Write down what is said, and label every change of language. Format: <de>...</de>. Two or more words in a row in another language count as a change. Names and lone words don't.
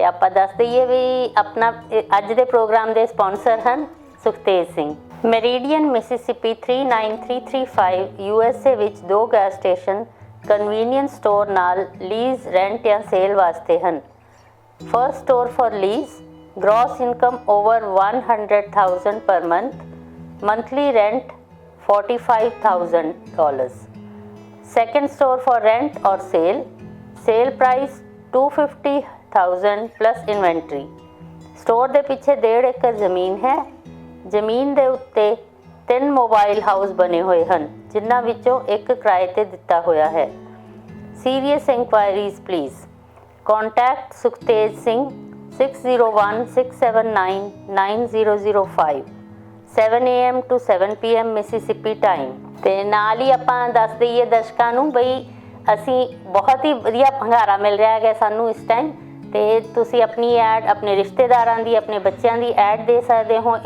<pa>ਆਪਾਂ ਦੱਸ ਦਈਏ ਵੀ ਆਪਣਾ ਅੱਜ ਦੇ ਪ੍ਰੋਗਰਾਮ ਦੇ ਸਪਾਂਸਰ ਹਨ ਸੁਖਤੇਜ ਸਿੰਘ। ਮੈਰੀਡੀਅਨ ਮਿਸਿਸਿਪੀ 39335 USA ਵਿੱਚ 2</pa> <en>gas station convenience store</en> <pa>ਨਾਲ ਲੀਜ਼, ਰੈਂਟ ਜਾਂ ਸੇਲ ਵਾਸਤੇ ਹਨ।</pa> <en>first store for lease, gross income over 100,000 per month, monthly rent $45,000. Second store for rent or sale price $250,000 plus inventory.</en> <pa>स्टोर ਦੇ ਪਿੱਛੇ 1.5 ਏਕੜ ਜ਼ਮੀਨ ਹੈ। ਜ਼ਮੀਨ ਦੇ ਉੱਤੇ 3 ਮੋਬਾਈਲ ਹਾਊਸ ਬਣੇ ਹੋਏ ਹਨ, ਜਿਨ੍ਹਾਂ ਵਿੱਚੋਂ ਇੱਕ ਕਿਰਾਏ ਤੇ ਦਿੱਤਾ ਹੋਇਆ ਹੈ।</pa> <en>Serious inquiries please contact ਸੁਖਤੇਜ ਸਿੰਘ 6016799005 7 AM to 7 PM Mississippi time.</en> <pa>ਤੇ ਨਾਲ ਹੀ ਆਪਾਂ ਦੱਸ ਦਈਏ ਦਰਸ਼ਕਾਂ ਨੂੰ ਬਈ ਅਸੀਂ ਬਹੁਤ ਹੀ ਵਧੀਆ ਭੰਗਾਰਾ ਮਿਲ ਰਿਹਾ ਹੈਗਾ ਸਾਨੂੰ ਇਸ ਟਾਈਮ, ਤੇ ਤੁਸੀਂ ਆਪਣੀ ਐਡ ਆਪਣੇ ਰਿਸ਼ਤੇਦਾਰਾਂ ਦੀ, ਆਪਣੇ ਬੱਚਿਆਂ ਦੀ ਐਡ ਦੇ ਸਕਦੇ ਹੋ।</pa>